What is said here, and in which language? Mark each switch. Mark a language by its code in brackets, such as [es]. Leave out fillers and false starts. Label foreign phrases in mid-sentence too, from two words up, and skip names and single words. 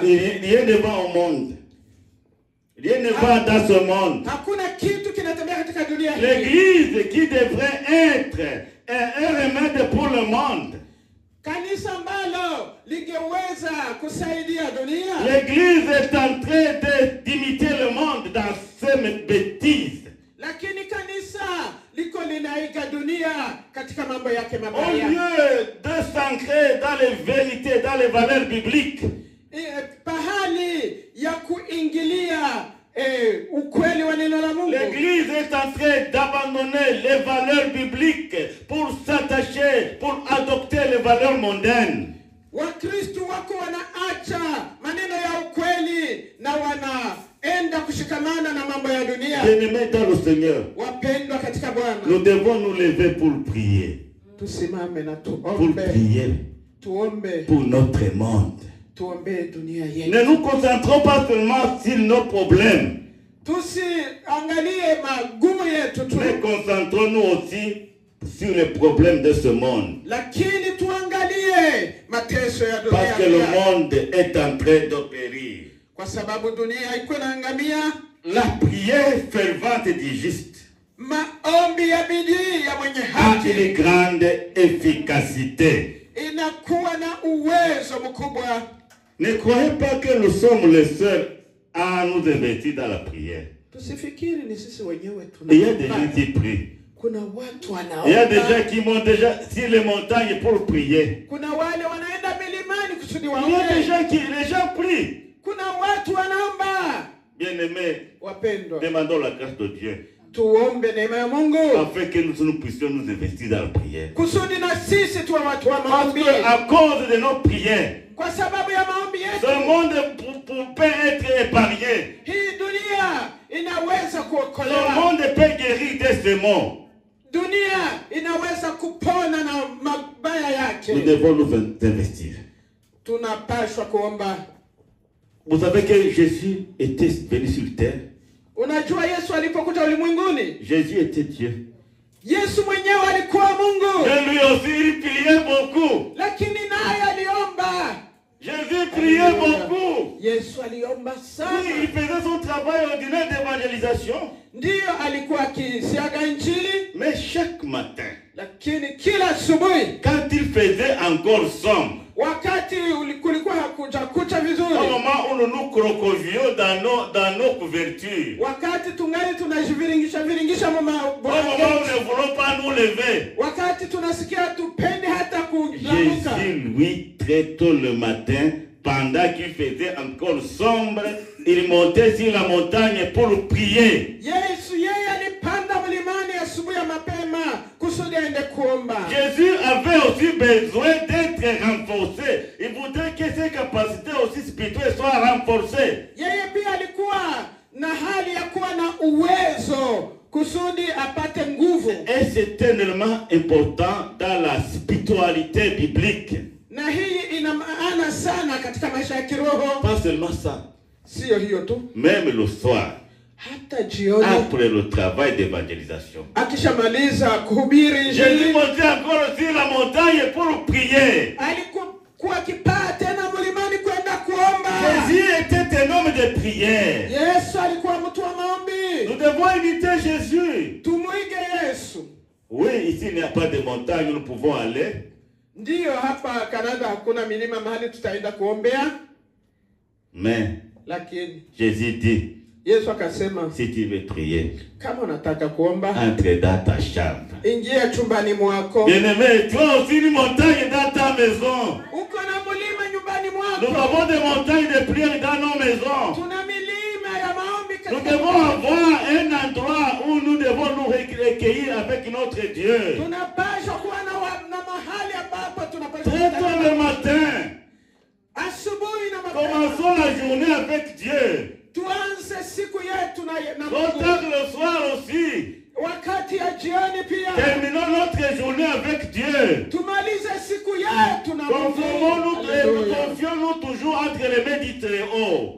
[fr] Rien ne va au monde. Rien ne va dans ce monde. [sw] Hakuna kitu kinatembea katika dunia hii. [fr] L'église qui devrait être un remède pour le monde. [sw] Kanisa ambalo lingeweza kusaidia dunia. [fr] L'église est en train d'imiter le monde dans ses bêtises. [sw] Lakini kanisa liko linaiga dunia katika mambo yake [fr] Au [sw] mabaya. [fr] lieu de s'ancrer dans les vérités, dans les valeurs bibliques, [sw] Pahali ya kuingilia ukweli wa neno la Mungu. [fr] l'église est en train d'abandonner les valeurs bibliques pour s'attacher, pour adopter les valeurs mondaines. [sw] Wakristo wako wanaacha maneno ya ukweli na wanaenda kushikamana na mambo ya dunia. [fr] Bien-aimés dans le Seigneur, [sw] Wapendwa katika Bwana, [fr] nous devons nous lever pour prier. [sw] tusimame na [fr] Pour [sw] tuombe. [fr] prier [sw] Tuombe, [fr] pour notre monde. [sw] tuombe dunia [fr] Ne [sw] yetu. [fr] nous concentrons pas seulement sur nos problèmes, [sw] Tusiangalie magumu yetu tu, [fr] mais concentrons-nous aussi sur les problèmes de ce monde. [sw] lakini tuangalie mateso ya [fr] Parce que [sw] dunia [fr] le [sw] pia. [fr] monde est en train de périr. [sw] Kwa sababu dunia iko inaangamia. [fr] La prière fervente du juste [sw] Maombi ya bidii ya mwenye [fr] a [sw] haki [fr] une grande efficacité. [sw] inakuwa na uwezo mkubwa. [fr] Ne croyez pas que nous sommes les seuls à nous investir dans la prière. [sw] Tusifikiri ni sisi wenyewe [fr] Il y a des gens [sw] tunafanya. [fr] qui prient. [sw] Kuna watu [fr] Il y a des gens [sw] wanaomba. [fr] qui montent déjà sur les montagnes pour prier. [sw] Kuna wale wanaenda milimani kusudi [fr] Il y a des [sw] waombe. [fr] gens qui, les gens prient. [sw] Kuna watu wanaomba. [fr] Bien-aimés, [sw] Wapendwa, [fr] demandons la grâce de Dieu [sw] tuombe neema ya Mungu [fr] afin que nous puissions nous investir dans la prière. [sw] kusudi na sisi tuwe watu wa [fr] Parce [sw] maombi. [fr] qu'à cause de nos prières, [sw] Kwa sababu ya maombi yetu, [fr] ce monde peut être épargné. [sw] hii dunia inaweza [fr] Ce [sw] kuokolewa. [fr] monde peut guérir de ce monde. [sw] Dunia inaweza kupona na mabaya [fr] Nous [sw] yake. [fr] devons nous investir. [sw] Tunapaswa kuomba. [fr] Vous savez que Jésus était venu sur terre. [sw] Unajua Yesu alipokuja ulimwenguni, [fr] Jésus était Dieu. [sw] Yesu mwenyewe alikuwa Mungu, [fr] Et lui aussi, il priait beaucoup. [sw] lakini naye aliomba. [fr] Jésus priait beaucoup. [sw] Yesu aliomba [fr] Oui, [sw] sana. [fr] il faisait son travail ordinaire d'évangélisation. [sw] Ndiyo, alikuwa akisiaga Injili, [fr] Mais chaque matin, [sw] lakini kila asubuhi [fr] quand il faisait encore sombre, [sw] wakati kulikuwa hakuja kucha [fr] au [sw] vizuri, [fr] moment où nous nous crocovions dans nos couvertures, [sw] wakati tungali tunajiviringisha viringisha [fr] au moment où nous ne voulons pas nous lever, [sw] wakati tunasikia tupende hata kulamuka, [fr] Jésus, lui, très tôt le matin, pendant qu'il faisait encore sombre, il montait sur la montagne pour prier. [sw] Yesu yeye alipanda mlimani asubuhi ya mapema kusudi aende kuomba. [fr] Jésus avait aussi besoin d'être renforcé. Il voudrait que ses capacités aussi spirituelles soient renforcées. [sw] Yeye pia alikuwa na hali ya kuwa na uwezo kusudi apate nguvu. [fr] Et c'est tellement important dans la spiritualité biblique. [sw] Na hii ina maana sana katika maisha ya kiroho. [fr] Pas seulement ça, [sw] Sio hiyo tu, [fr] même le soir, [sw] hata jioni [fr] après le travail d'évangélisation. [sw] akishamaliza kuhubiri [fr] Jésus [sw] Injili, [fr] montait encore sur la montagne pour prier. [sw] alikuwa akipaa tena mlimani kwenda kuomba. [fr] Jésus était un homme de prière. [sw] Yesu alikuwa mtu wa maombi. [fr] Nous devons imiter Jésus. [sw] Tumuige Yesu. [fr] Oui, ici il n'y a pas de montagne où nous pouvons aller. [sw] Ndiyo, hapa Canada hakuna milima mahali tutaenda kuombea, [fr] Mais [sw] lakini [fr] Jésus dit, [sw] Yesu akasema [fr] si tu veux prier, [sw] kama unataka kuomba, [fr] entre dans ta chambre. [sw] ingia chumbani mwako. [fr] Bien-aimé, tu as aussi une montagne dans ta maison. [sw] Uko na mlima nyumbani [fr] Nous [sw] mwako. [fr] avons des montagnes de prière dans nos maisons. [sw] Tuna milima ya maombi [fr] Nous [sw] katika [fr] devons avoir un endroit où nous devons nous recueillir avec notre Dieu. [sw] tunapaswa kuwa na mahali ambapo [fr] Très tôt le [sw] tunapaswa [fr] matin, [sw] asubuhi na mapema. [fr] commençons la journée avec Dieu. [sw] Tuanze siku yetu na [fr] Trop [sw] Mungu. [fr] tard le soir aussi, [sw] Wakati ya jioni pia [fr] terminons notre journée avec Dieu. [sw] tumalize siku yetu na Mungu. Haleluya. [fr] Confions-nous toujours entre les mains du Très-Haut.